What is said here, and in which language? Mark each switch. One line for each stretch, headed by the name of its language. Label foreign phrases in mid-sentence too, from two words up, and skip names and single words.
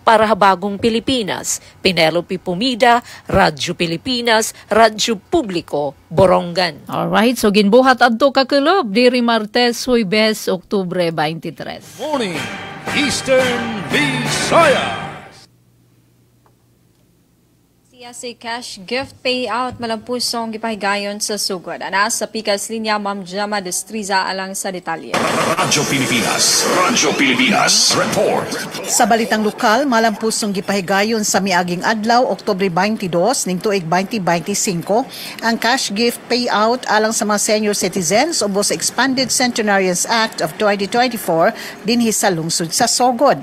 Waray: Para ha Bagong Pilipinas, Penelope Pumida, Radyo Pilipinas, Radyo Publiko, Borongan.
English: Alright, so
Waray: ginbuhat adto kakulob diri Martes, Huwebes, Oktubre 23.
English: Morning, Eastern Visayas.
Cebuano: Si
English: cash gift payout
Cebuano: malampusong gipahigayon sa sugod. Ana sa pikas linya Ma'am Jama Destriza alang sa detalye. Radyo Pilipinas report. Sa balitang lokal, malampusong gipahigayon sa miaging adlaw Oktubre 22 ning tuig 2025 ang
English: cash gift payout
Cebuano: alang sa mga
English: senior citizens
Cebuano: ubos sa Expanded Centenarians Act of 2024 dinhi sa lungsod sa Sogod.